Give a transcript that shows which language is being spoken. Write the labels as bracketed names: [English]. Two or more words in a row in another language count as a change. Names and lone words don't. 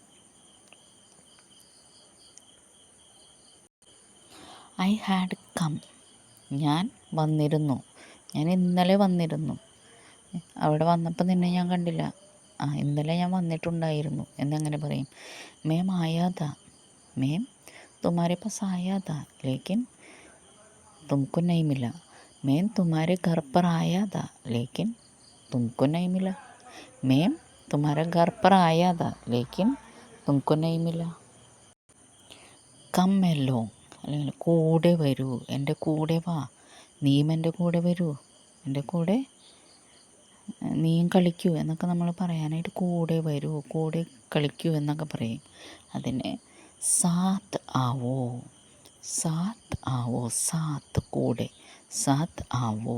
[English] I had come, [Malayalam] ഞാൻ വന്നിരുന്നു, ഞാൻ ഇന്നലെ വന്നിരുന്നു. അവിടെ വന്നപ്പോൾ നിന്നെ ഞാൻ കണ്ടില്ല, ഇന്നലെ ഞാൻ വന്നിട്ടുണ്ടായിരുന്നു എന്നെങ്ങനെ പറയും? [Hindi] मैं आया था, मैं तुम्हारे पास आया था लेकिन തുമको नहीं मिला. मैं तुम्हारे घर पर आया था लेकिन तुमको नहीं मिला. मैं तुम्हारे घर पर आया था लेकिन तुमको नहीं मिला. [English] come along, [Malayalam] അല്ലെങ്കിൽ കൂടെ വരൂ, എൻ്റെ കൂടെ വാ, നീയും എൻ്റെ കൂടെ വരൂ, എൻ്റെ കൂടെ നീയും കളിക്കൂ എന്നൊക്കെ നമ്മൾ പറയാനായിട്ട് കൂടെ വരൂ, കൂടെ കളിക്കൂ എന്നൊക്കെ പറയും. [Hindi] അതിന് साथ आओ, साथ आओ, साथ കൂടെ, साथ आओ.